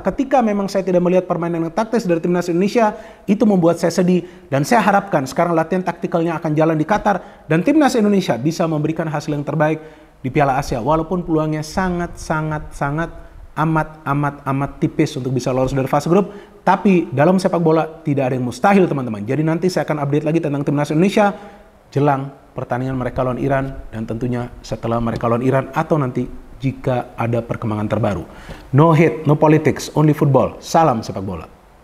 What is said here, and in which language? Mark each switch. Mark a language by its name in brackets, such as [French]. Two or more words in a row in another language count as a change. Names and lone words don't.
[Indonesian] Ketika memang saya tidak melihat permainan yang taktis dari timnas Indonesia, itu membuat saya sedih, dan saya harapkan sekarang latihan taktikalnya akan jalan di Qatar, dan timnas Indonesia bisa memberikan hasil yang terbaik di Piala Asia, walaupun peluangnya sangat amat tipis untuk bisa lolos dari fase grup. Tapi dalam sepak bola tidak ada yang mustahil, teman-teman. Jadi nanti saya akan update lagi tentang timnas Indonesia jelang pertandingan mereka lawan Iran, dan tentunya setelah mereka lawan Iran, atau nanti jika ada perkembangan terbaru. [English] No hate, no politics, only football. [Indonesian] Salam sepak bola.